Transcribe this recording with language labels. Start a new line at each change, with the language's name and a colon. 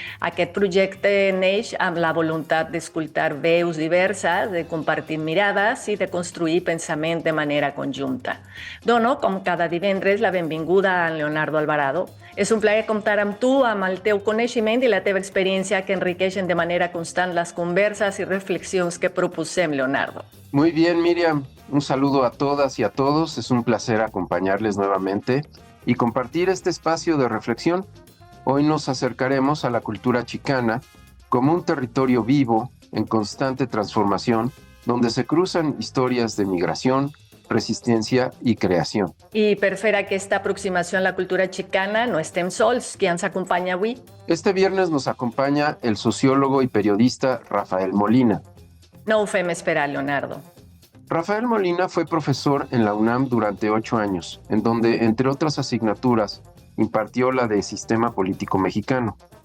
Catalan: Aquest projecte neix amb la voluntat d'escoltar veus diverses, de compartir mirades i de construir pensament de manera conjunta. Dono, com cada divendres, la benvinguda a Leonardo Alvarado. És un plaer comptar amb tu, amb el teu coneixement i la teva experiència que enriqueixen de manera constant les converses i reflexions que proposem, Leonardo.
Spanish: Muy bien, Miriam. Un saludo a todas y a todos. Es un placer acompañarles nuevamente y compartir este espacio de reflexión. Hoy nos acercaremos a la cultura chicana como un territorio vivo, en constante transformación, donde se cruzan historias de migración, resistencia
Catalan: i creació. I per fer aquesta aproximació a la cultura xicana no estem sols. Qui ens acompanya avui?
Spanish: Este viernes nos acompaña el sociólogo y periodista Rafael Molina.
Catalan: No ho fem esperar, Leonardo.
Spanish: Rafael Molina fue profesor en la UNAM durante 8 años, en donde, entre otras asignaturas, impartió la de Sistema Político Mexicano.